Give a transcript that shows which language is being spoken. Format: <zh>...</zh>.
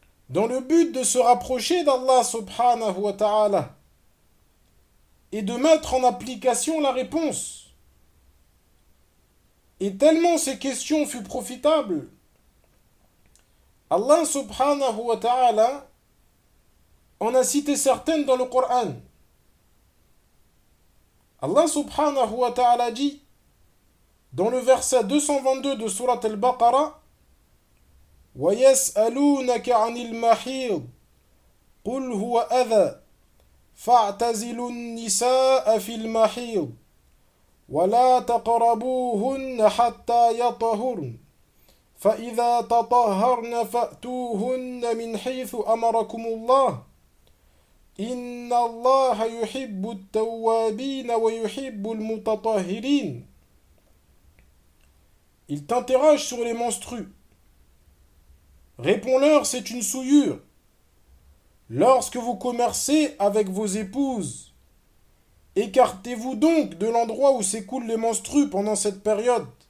<fr>dans le but de se rapprocher d'Allah</fr> <ar>subhanahu wa ta'ala</ar> <fr>et de mettre en application la réponse. Et tellement ces questions furent profitables, Allah</fr> <ar>subhanahu wa ta'ala</ar> <fr>en a cité certaines dans le Coran. Allah</fr> <ar>subhanahu wa ta'ala</ar> <fr>dit dans le verset 222 de sourate Al-Baqara:</fr> <ar>وَيَسْأَلُونَكَ عَنِ الْمَحِيضِ قُلْ هُوَ أَذَى فَاعْتَزِلُوا النِّسَاءَ فِي الْمَحِيضِ وَلَا تَقْرَبُوهُنَّ حَتَّى يَطْهُرْنَ فَإِذَا تَطَهَّرْنَ فَأْتُوهُنَّ مِنْ حَيْثُ أَمَرَكُمُ اللَّهُ إِنَّ اللَّهَ يُحِبُّ التَّوَّابِينَ وَيُحِبُّ الْمُتَطَهِّرِينَ.</ar> <fr>Il t'interroge sur les menstrues. Réponds-leur, c'est une souillure. Lorsque vous commercez avec vos épouses, écartez-vous donc de l'endroit où s'écoulent les menstrues pendant cette période.</fr>